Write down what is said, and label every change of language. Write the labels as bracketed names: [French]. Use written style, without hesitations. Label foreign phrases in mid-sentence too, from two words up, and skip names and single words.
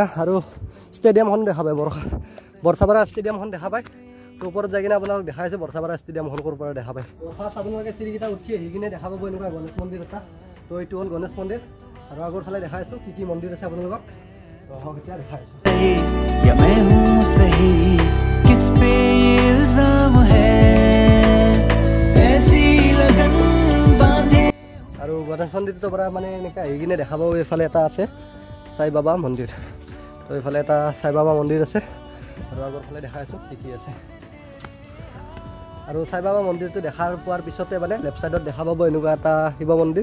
[Assamese] আৰু ষ্টেডিয়ামখন দেখা পায়, বৰচাপাৰা ষ্টেডিয়ামখন দেখা পায়। তো ওপৰত যাই কিনে আপোনালোকক দেখাই আছোঁ বৰচাপাৰা ষ্টেডিয়ামখন ক'ৰ পৰা দেখা পায়। ফাৰ্ষ্ট আপোনালোকে চিৰিকেইটা উঠি আহি কিনে দেখা পাব এনেকুৱা গণেশ মন্দিৰ এটা। তো এইটো হ'ল গণেশ মন্দিৰ। আৰু আগৰ ফালে দেখাই আছোঁ কি কি মন্দিৰ আছে আপোনালোকক। এতিয়া দেখাই আছোঁ। [Hindi] या मैं हूँ सही किस पे ये इल्जाम है ऐसी लगन बांधे। [Assamese] আৰু গণেশ মন্দিৰটোৰ পৰা মানে এনেকৈ আহি কিনে দেখা পাব এইফালে এটা আছে সাই বাবা মন্দিৰ। তো এইফালে এটা সাই বাবা মন্দিৰ আছে। আৰু আগৰ ফালে দেখাই আছোঁ কি কি আছে। আৰু সাই বাবা মন্দিৰটো দেখাৰ পোৱাৰ পিছতে মানে [English] left side [Assamese] দেখা পাব এনেকুৱা এটা শিৱ মন্দিৰ।